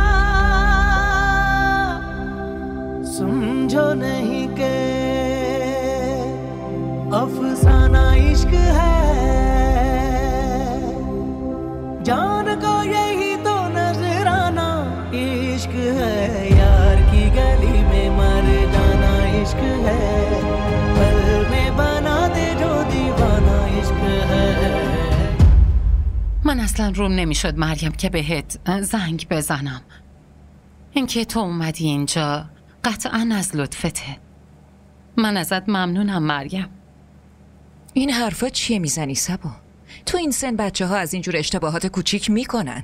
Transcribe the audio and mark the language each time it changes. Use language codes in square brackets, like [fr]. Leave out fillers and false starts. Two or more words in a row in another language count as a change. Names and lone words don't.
[hi] समझो नहीं के अफसाना इश्क है जान को यही तो नजराना इश्क है यार की गली में मर जाना इश्क है पल में बना दे जो दीवाना इश्क है. [fa] من اصلا روم نمیشد مریم که بهت زنگ بزنم. اینکه تو اومدی اینجا قطعاً از لطفته. من ازت ممنونم مریم. این حرفا چیه میزنی سبا؟ تو این سن بچه ها از اینجور اشتباهات کوچیک میکنن.